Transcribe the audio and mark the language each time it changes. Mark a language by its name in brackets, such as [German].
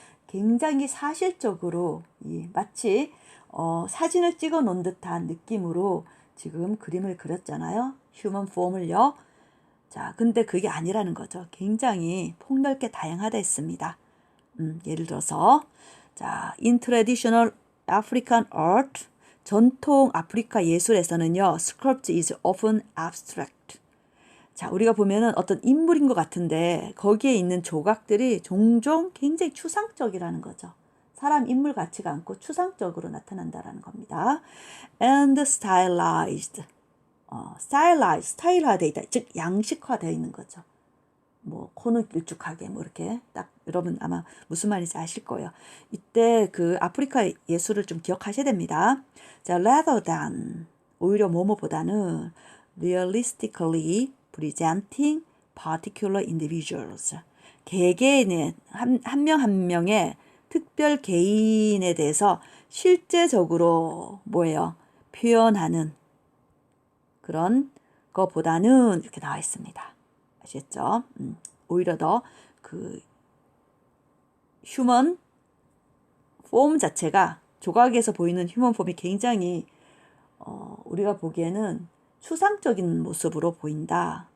[Korean] 굉장히 사실적으로 마치 사진을 찍어 놓은 듯한 느낌으로 지금 그림을 그렸잖아요. 휴먼 폼을요. 자, 근데 그게 아니라는 거죠. 굉장히 폭넓게 다양하다 했습니다. 예를 들어서 자, [English] in traditional African art [Korean] 전통 아프리카 예술에서는요. [English] sculpture is often abstract. [Korean] 자, 우리가 보면은 어떤 인물인 것 같은데 거기에 있는 조각들이 종종 굉장히 추상적이라는 거죠. 사람 인물 같지가 않고 추상적으로 나타난다라는 겁니다. [English] and stylized. [Korean] 스타일화되어 있다. 즉 양식화되어 있는 거죠. 뭐 코는 길쭉하게 뭐 이렇게 딱 여러분 아마 무슨 말인지 아실 거예요. 이때 그 아프리카 예술을 좀 기억하셔야 됩니다. [English] 자, rather than [Korean] 오히려 뭐뭐보다는 [English] realistically presenting particular individuals. [Korean] 개개인의 한 명 한 명의 특별 개인에 대해서 실제적으로 뭐예요? 표현하는 그런 거보다는 이렇게 나와 있습니다. 아시겠죠? 오히려 더 그 휴먼 폼 자체가 조각에서 보이는 휴먼 폼이 굉장히 우리가 보기에는 추상적인 모습으로 보인다.